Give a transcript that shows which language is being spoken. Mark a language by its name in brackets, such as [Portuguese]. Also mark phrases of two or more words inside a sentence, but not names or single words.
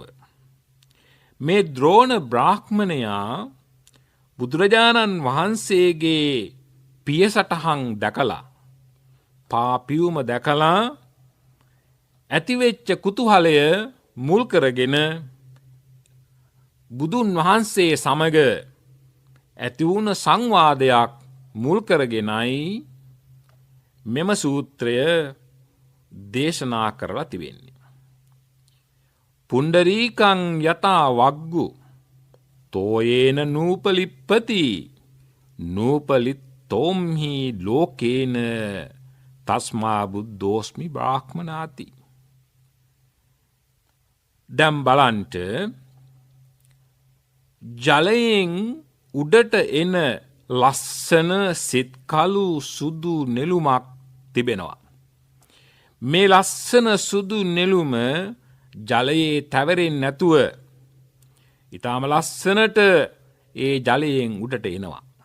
[Sinhala] මේ ද්‍රෝණ බ්‍රාහ්මණයා බුදුරජාණන් වහන්සේගේ පියසටහන් දැකලා පාපියුම දැකලා ඇතිවෙච්ච කුතුහලය මුල් කරගෙන බුදුන් වහන්සේ සමග ඇතිවුණ සංවාදයක් මුල් කරගෙනයි මෙම සූත්‍රය දේශනා කරලා තිබෙන්නේ. [Pali] පුණ්ඩරීකං යතා වග්ගු තෝයේන නූපලිප්පති නූපලිත්තෝම්හි ලෝකේන තස්මා බුද්ධෝස්මි බ්‍රාහ්මනාති. [Sinhala] දැන් බලන්ට ජලයෙන් උඩට එන ලස්සන සිත්කලු සුදු නෙළුමක් තිබෙනවා. මේ ලස්සන සුදු නෙළුම ජලයේ තැවරෙන්නේ නැතුව ඊටාම ලස්සනට ඒ ජලයෙන් උඩට එනවා.